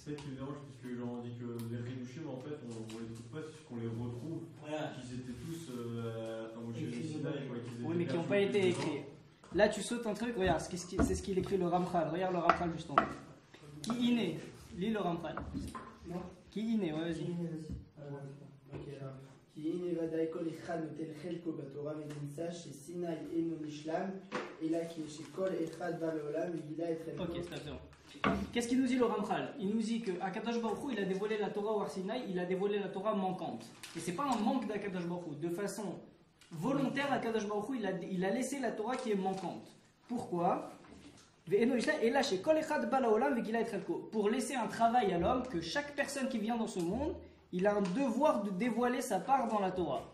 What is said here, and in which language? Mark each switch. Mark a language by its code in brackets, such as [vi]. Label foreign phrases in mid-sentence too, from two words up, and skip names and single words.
[fr] C'est ça qui me dérange, parce que genre, on dit que les Hidushim, en fait, on les trouve pas, c'est qu'on les retrouve. Voilà. Qu'ils étaient tous au Sinaï, Oui, mais qui n'ont pas été écrits. Là, tu sautes un truc, regarde, c'est ce qu'il écrit le Ramchal. Regarde le Ramchal juste en bas. [he] כי הנה? [fr] Lis le Ramchal. Non. [he] כי הנה, [fr] ouais, vas-y. [he] כי הנה ודאי כל אחד נוטל חלקו בתורה ונמצא שסיני אינו נשלם, אלא כי שכל אחד בא לעולם וגילה את חלקו. [fr] Ok, c'est bon. Qu'est-ce qu'il nous dit le Ramchal? Il nous dit qu' [he] הקדוש ברוך הוא, [fr] il a dévoilé la Torah au [he] הר סיני, [fr] il a dévoilé la Torah manquante. Et c'est pas un manque d' [he] הקדוש ברוך הוא. [fr] De façon volontaire, [he] הקדוש ברוך הוא, [fr] il a laissé la Torah qui est manquante. Pourquoi? Pour laisser un travail à l'homme, que chaque personne qui vient dans ce monde, il a un devoir de dévoiler sa part dans la Torah.